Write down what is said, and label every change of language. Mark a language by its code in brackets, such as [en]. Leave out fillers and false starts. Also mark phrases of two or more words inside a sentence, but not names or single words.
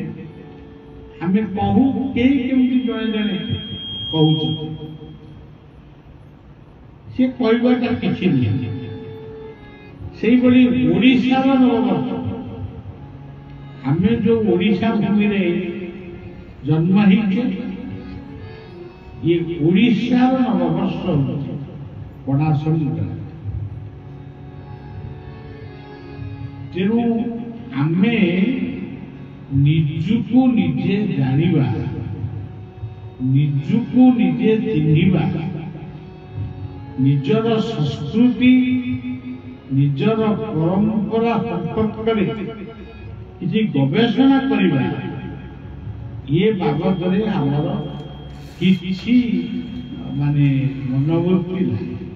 [or] ଆମେ କହୁ, କେହି କେମିତି ଜଣେ ଜଣେ କହୁଛନ୍ତି, ସେ କହିବାଟା କିଛି ନୁହେଁ। ସେଇଭଳି ଓଡ଼ିଶାର ନବବର୍ଷ, ଆମେ ଯୋଉ ଓଡ଼ିଶା ଭୂମିରେ ଜନ୍ମ ହେଇଛେ, ଏ ଓଡ଼ିଶାର ନବବର୍ଷ ହେଉଛି ପଣା ସଂକ୍ରାନ୍ତି। ତେଣୁ ଆମେ ନିଜକୁ ନିଜେ ଜାଣିବା, ନିଜକୁ ନିଜେ ଚିହ୍ନିବା, ନିଜର ସଂସ୍କୃତି, ନିଜର ପରମ୍ପରା ସମ୍ପର୍କରେ କିଛି ଗବେଷଣା କରିବା, ଏ ବାବଦରେ ଆମର କିଛି ମାନେ ମନୋବୃତ୍ତି ନାହିଁ।